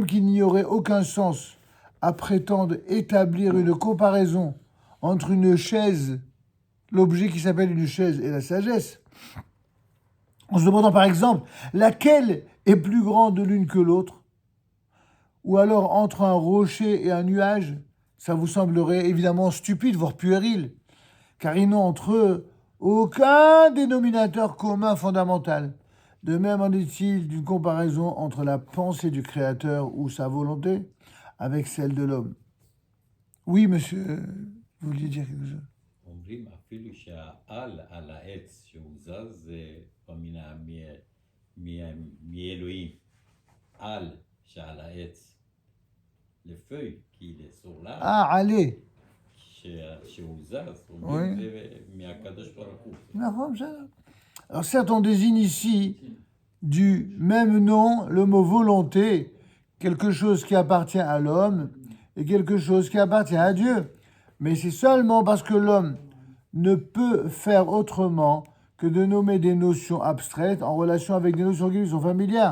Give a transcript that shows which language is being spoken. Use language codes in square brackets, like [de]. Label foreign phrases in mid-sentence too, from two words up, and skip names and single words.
[fr] qu'il n'y aurait aucun sens à prétendre établir une comparaison entre une chaise, l'objet qui s'appelle une chaise, et la sagesse, en se demandant par exemple laquelle est plus grande l'une que l'autre, ou alors entre un rocher et un nuage, ça vous semblerait évidemment stupide, voire puéril, car ils n'ont entre eux aucun dénominateur commun fondamental. De même en est-il d'une comparaison entre la pensée du Créateur ou sa volonté avec celle de l'homme. Oui, monsieur, vous vouliez dire quelque chose? [he] אומרים אפילו שהעל על העץ שהוא זז זה מאלוהים. על שעל העץ. לפי [fr] qui est sur l'arbre. Ah, allez. [he] שהוא זז, אומרים זה מהקדוש ברוך הוא. [fr] Alors certes, on désigne ici du même nom le mot volonté, quelque chose qui appartient à l'homme et quelque chose qui appartient à Dieu. Mais c'est seulement parce que l'homme ne peut faire autrement que de nommer des notions abstraites en relation avec des notions qui lui sont familières.